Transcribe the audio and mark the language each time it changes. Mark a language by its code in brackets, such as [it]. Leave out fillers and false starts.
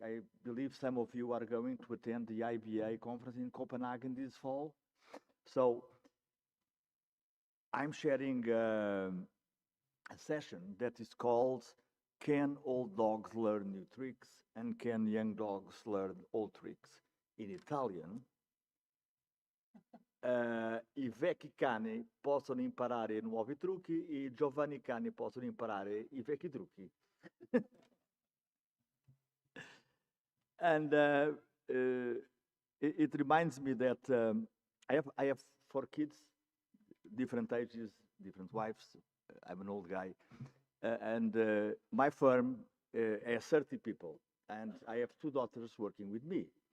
[en] I believe some of you are going to attend the IBA conference in Copenhagen this fall. So I'm sharing a session that is called Can Old Dogs Learn New Tricks and Can Young Dogs Learn Old Tricks? In Italian, [it] i vecchi cani possono imparare nuovi trucchi, i giovani cani possono imparare i vecchi trucchi. [en] And it reminds me that I have 4 kids, different ages, different wives. I'm an old guy. And my firm has 30 people, and I have 2 daughters working with me.